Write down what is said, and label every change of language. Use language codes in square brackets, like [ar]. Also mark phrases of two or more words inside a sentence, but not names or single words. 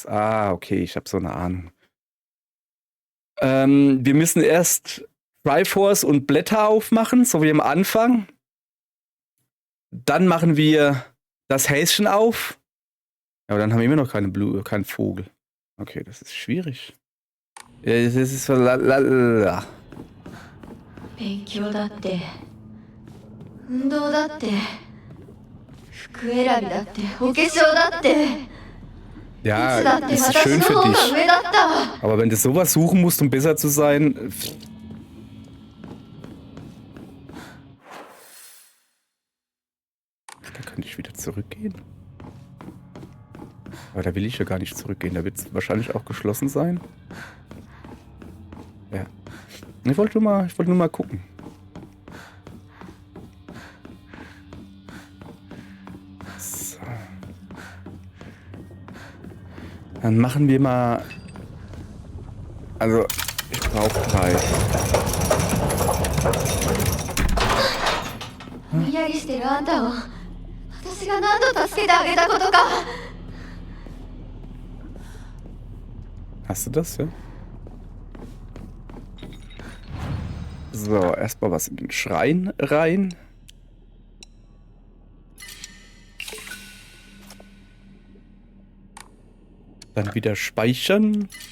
[de] Ah, okay, ich habe so eine Ahnung. Wir müssen erst Triforce und Blätter aufmachen, so wie am Anfang. Dann machen wir das Häschen auf. Ja, aber dann haben wir immer noch keinen Vogel. Okay, das ist schwierig. Ja, das ist so lalalala. [ja] 勉強だって運動だって服選びだってお化粧だって [de] Ja, [ja] いつだって [de] ist [ja] 私 [de] schön [ja] の [de] für [ja] 方が [de] dich. [ja] 上だったわ [de] Aber wenn du sowas suchen musst, um besser zu sein. Da könnte ich wieder zurückgehen. Aber da will ich ja gar nicht zurückgehen. Da wird es wahrscheinlich auch geschlossen sein. Ja. Ich wollte nur mal gucken. So. Dann machen wir mal. Also, ich brauche 3. [ja] ぼんやりしてるあんたを私が何度助けてあげたことか [de] Hast du das, ja? So, erstmal was in den Schrein rein. Dann wieder speichern.